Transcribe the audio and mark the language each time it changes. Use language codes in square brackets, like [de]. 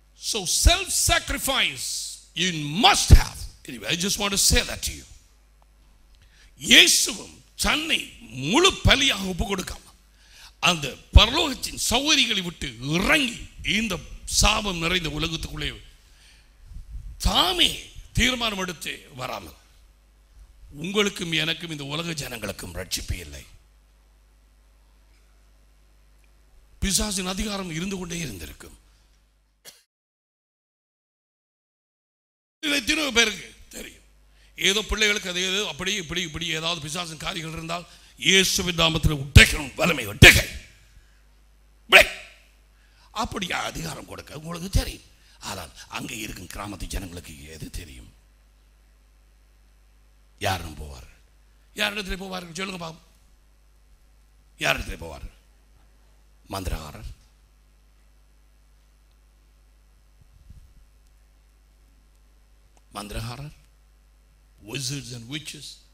[en] So self-sacrifice you must have. Anyway, I just want to say that to you. [ta] இயேசுவும் தன்னை முழு பலியாக ஒப்பு கொடுக்காம அந்த பரலோகத்தின் சௌகரியங்களை விட்டு இறங்கி இந்த சாபம் நிறைந்த உலகத்துக்குள்ளே தாமே தீர்மானம் எடுத்து வராமல் உங்களுக்கும் எனக்கும் இந்த உலக ஜனங்களுக்கும் ரட்சிப்பு இல்லை. பிசாசின் அதிகாரம் இருந்து கொண்டே இருந்திருக்கும். எத்தனை பேருக்கு தெரியும், ஏதோ பிள்ளைகளுக்கு அது ஏதோ அப்படி இப்படி இப்படி ஏதாவது பிசாசின் காரியங்கள் இருந்தால் இயேசுவின் நாமத்தில் உடைக்கணும், வல்லமை உடைக்க அப்படி அதிகாரம் கொடுக்க உங்களுக்கு தெரியும். ஆனால் அங்கே இருக்கும் கிராமத்து ஜனங்களுக்கு எது தெரியும்? யாரும் போவார்கள்? யாரிடத்தில் போவார்கள் சொல்லுங்க பாப்போம். யாரிடத்தில் போவார்கள்? மந்திரகாரர், மந்திரகாரர், [en] wizards and witches.